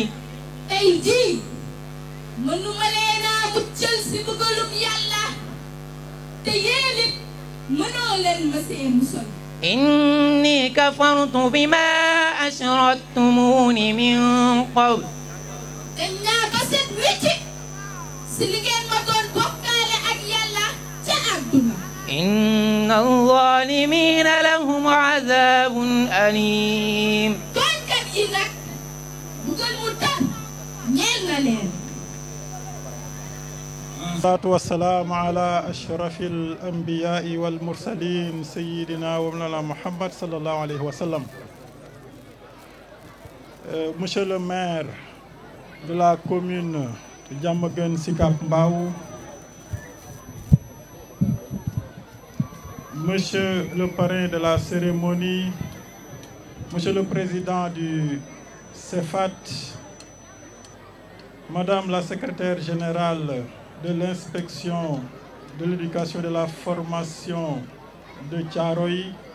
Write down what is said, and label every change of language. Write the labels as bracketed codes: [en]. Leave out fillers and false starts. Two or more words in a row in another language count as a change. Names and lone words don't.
[wo] tey jii mënuma leen a muccal si bëggalum yàlla te yéen it mënoo leen ma see musal. [ar] إني كفرت بما أشركتمون من قبل. [wo] dañ naa ba set wecc si li ngeen ma doon bokkaale ak yàlla ca àdduna. [ar] إن الظالمين لهم عذاب أليم الصلاة والسلام على أشرف الأنبياء والمرسلين سيدنا ومولانا محمد صلى الله عليه وسلم. [fr] Monsieur le maire de la commune de Diamaguène Sicap Mbao, Monsieur le parrain de la cérémonie, Monsieur le président du CEFAT, Madame la secrétaire générale de l'inspection de l'éducation et de la formation de Thiaroye,